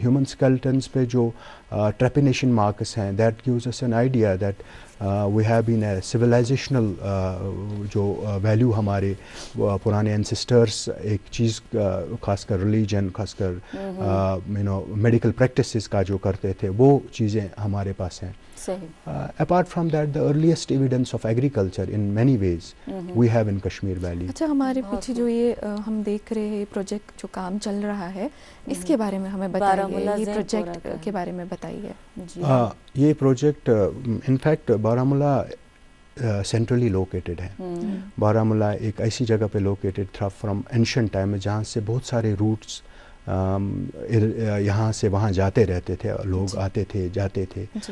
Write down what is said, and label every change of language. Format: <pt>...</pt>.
<hi>Human skeletons पे जो ट्रेपिनेशन marks हैं,</hi> <en>that gives us an idea that we have been a civilisational</en> <hi>जो value हमारे पुराने एंसेस्टर्स एक चीज़ खासकर रिलीजन, खासकर मेडिकल प्रैक्टिसेस का जो करते थे, वो चीज़ें हमारे पास हैं.</hi> <en>Apart from that, the earliest evidence of agriculture in many ways we have in Kashmir Valley.</en> <hi>अच्छा, हमारे पीछे जो ये हम देख रहे हैं प्रोजेक्ट जो काम चल रहा है, इसके बारे में हमें बताइए. ये प्रोजेक्ट के बारे में बताइए. ये project in fact Baramulla centrally located है. बारामूला एक ऐसी जगह पे लोकेटेड था फ्रॉम एंशिएंट टाइम, जहाँ से बहुत सारे रूट्स यहाँ से वहाँ जाते रहते थे, लोग आते थे जाते थे.</hi>